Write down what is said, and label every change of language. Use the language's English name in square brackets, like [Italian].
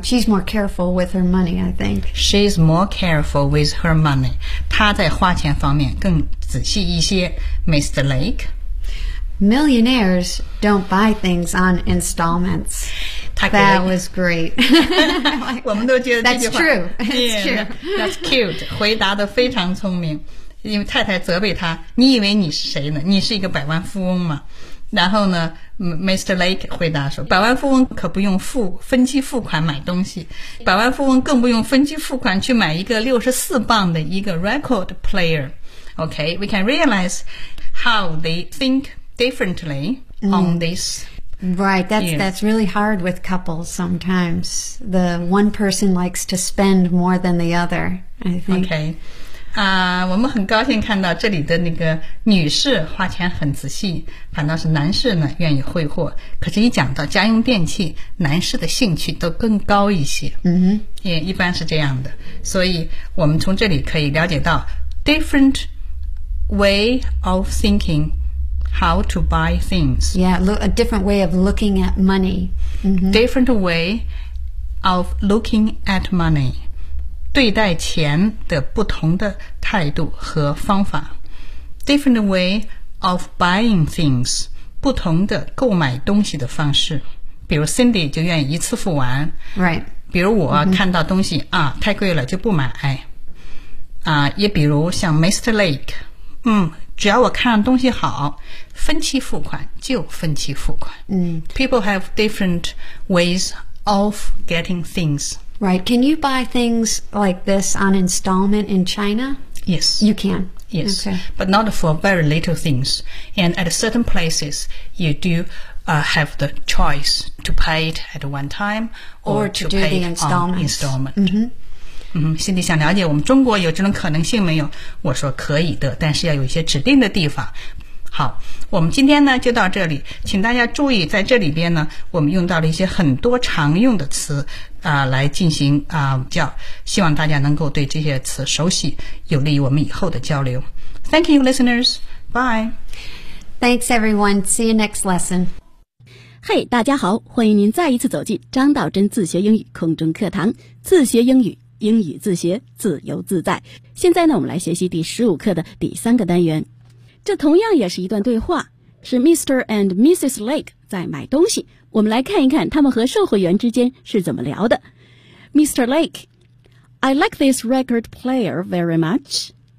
[English] She's more careful with her money, I think. She's more careful with her money. [Chinese] 她在花钱方面更仔细一些。 [English] Mr. Lake. Millionaires don't buy things on installments. That was great. [Chinese] 我们都觉得这句话 [English] That's true. That's true. That's cute. [Chinese] 回答得非常聪明。因为太太责备他，你以为你是谁呢？你是一个百万富翁吗？然后呢 ，Mr. Lake 回答说：“百万富翁可不用分期付款买东西，百万富翁更不用分期付款去买一个64磅的一个 record player. [English] Okay, we can realize how they think.” Differently on this. Right, that's really hard with couples sometimes. The one person likes to spend more than the other, I think. Okay. [Chinese] 我们很高兴看到这里的那个女士花钱很仔细，反倒是男士呢愿意挥霍。可是一讲到家用电器，男士的兴趣都更高一些。 Mm-hmm. 也一般是这样的。所以我们从这里可以了解到 [English] different way of thinking,How to buy things. Yeah, a different way of looking at money.、 Mm-hmm. Different way of looking at money. [Chinese] 对待钱的不同的态度和方法。 [English] Different way of buying things. [Chinese] 不同的购买东西的方式。比如 Cindy 就愿意一次付完。 [English] Right. [Chinese] 比如我看到东西、mm-hmm. 啊，太贵了就不买。啊，也比如像 Mr. Lake, 只要我看上东西好，分期付款就分期付款。嗯 [English] ，People have different ways of getting things. Right? Can you buy things like this on installment in China? Yes, you can. Yes, okay. But not for very little things. And at certain places, you do、have the choice to pay it at one time or to pay the installment. On installment.、 Mm-hmm. [Chinese] 心里想了解我们中国有这种可能性没有，我说可以的，但是要有一些指定的地方。好，我们今天呢就到这里，请大家注意在这里边呢我们用到了一些很多常用的词啊、来进行啊、教，希望大家能够对这些词熟悉，有利于我们以后的交流。 [English] Thank you listeners, bye. Thanks everyone, see you next lesson. [Chinese] Hey, 大家好，欢迎您再一次走进张道真自学英语空中课堂，自学英语英语自学自由自在。现在呢，我们来学习第15课的第3个单元。这同样也是一段对话，是 Mr. and Mrs. Lake 在买东西。我们来看一看他们和售货员之间是怎么聊的。 [English] Mr. Lake, I like this record player very much.